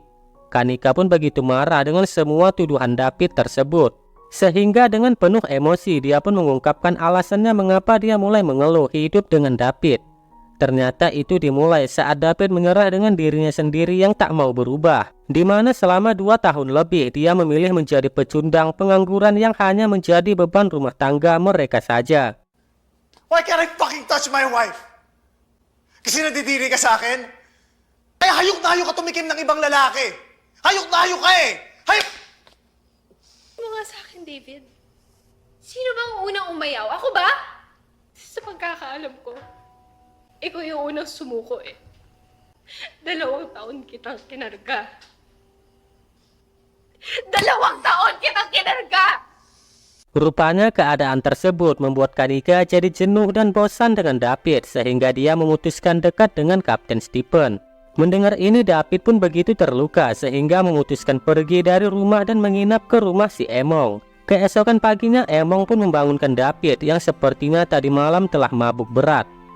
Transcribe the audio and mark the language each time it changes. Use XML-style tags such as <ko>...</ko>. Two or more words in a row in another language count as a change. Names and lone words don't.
<id>Kanika pun begitu marah dengan semua tuduhan David tersebut, sehingga dengan penuh emosi dia pun mengungkapkan alasannya mengapa dia mulai mengeluh hidup dengan David. Ternyata itu dimulai saat David menyerah dengan dirinya sendiri yang tak mau berubah, di mana selama 2 tahun lebih dia memilih menjadi pecundang pengangguran yang hanya menjadi beban rumah tangga mereka saja.</id> <en>Why can't I fucking touch my wife?</en> <tl>Kasi nadidiri ka sa akin? Kaya hayok na hayok ka tumikim ng ibang lalaki. Hayok na hayok ka eh! Hayok! Ano nga sa akin, David? Sino bang unang umayaw? Ako ba? Sa pagkakaalam ko, ikaw yung unang sumuko eh. 2 taon kitang kinarga. 2 taon kitang kinarga!</tl> <id>Rupanya keadaan tersebut membuat Kanika jadi jenuh dan bosan dengan David, sehingga dia memutuskan dekat dengan Kapten Stephen. Mendengar ini, David pun begitu terluka sehingga memutuskan pergi dari rumah dan menginap ke rumah si Emong. Keesokan paginya, Emong pun membangunkan David yang sepertinya tadi malam telah mabuk berat.</id>